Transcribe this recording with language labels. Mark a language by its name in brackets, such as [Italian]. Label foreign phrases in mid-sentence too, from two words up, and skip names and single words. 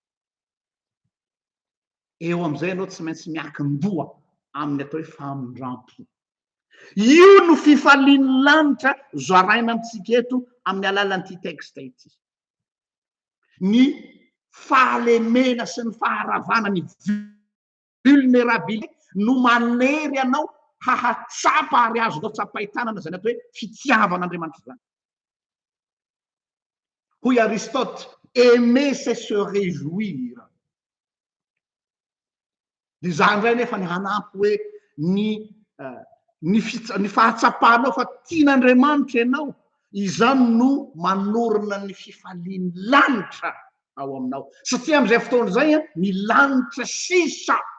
[Malagasy] eo am'izay ianao tsy maintsy miankin-doha amin'ny atao hoe famindrampo io no fifaliany lanitra zoaraina amitsika eto amin'ny alalan'ity texte ity ny fahalemena sy ny faharavana ny vulnérabilité no manery anao hahatsapa ary azonao tsapahitanana zany atao hoe fitiavan'Andriamanitra zany hoy Aristote [French] aimer c'est se réjouir [Malagasy] dia zany indray nefa ny hanampy hoe ny fahatsapahanao fa tian'Andriamanitra ianao izany no manorona ny fifaliany lanitra ao aminao satria am'izay fotoana zay a ny lanitra sisa